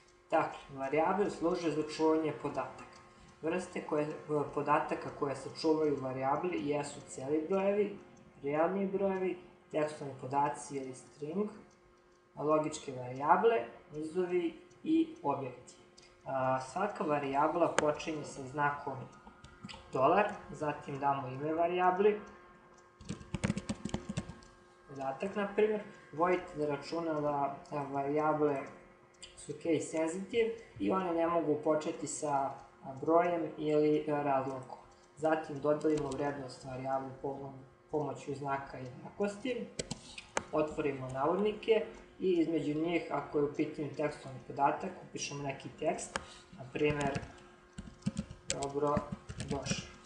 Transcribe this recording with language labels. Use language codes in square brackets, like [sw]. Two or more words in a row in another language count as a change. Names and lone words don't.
[sr] Dakle, varijable služe za čuvanje podataka. Vrste podataka koje se čuvaju u varijabli jesu celi brojevi, realni brojevi, tekstovni podaci ili string, logičke varijable, nizovi i objekti. Svaka varijabla počinje sa znakom $, zatim damo ime varijabli, podatak, na primjer, vodite da računa da varijable su [en] case sensitive [sr] i one ne mogu početi sa brojem ili razlokom. Zatim dodelimo vrednost varijabli pomoću znaka jednakosti, otvorimo navodnike i između njih, ako je u pitanju tekstovni podatak, upišemo neki tekst, na primjer, dobro došli.